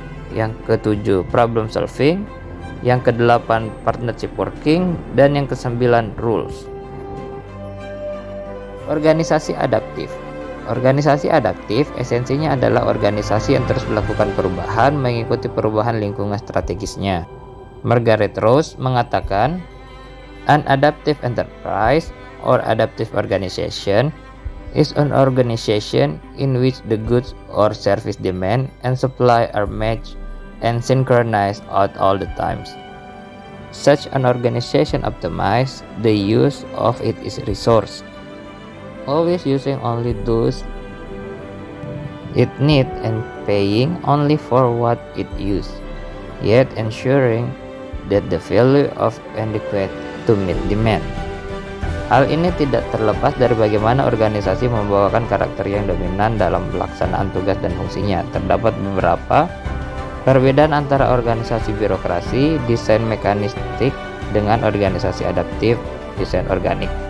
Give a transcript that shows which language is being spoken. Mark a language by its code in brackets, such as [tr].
[id] Yang ketujuh, problem solving. Yang kedelapan, partnership working. Dan yang kesembilan, rules. Organisasi adaptif. Organisasi adaptif esensinya adalah organisasi yang terus melakukan perubahan mengikuti perubahan lingkungan strategisnya. [en] Margaret Rose mengatakan, an adaptive enterprise or adaptive organization is an organization in which the goods or service demand and supply are matched and synchronized at all the times. Such an organization optimizes the use of its resource, always using only those it needs and paying only for what it uses, yet ensuring that the value of adequate to meet demand. [id] Hal ini tidak terlepas dari bagaimana organisasi membawakan karakter yang dominan dalam pelaksanaan tugas dan fungsinya. Terdapat beberapa perbedaan antara organisasi birokrasi, desain mekanistik, dengan organisasi adaptif, desain organik.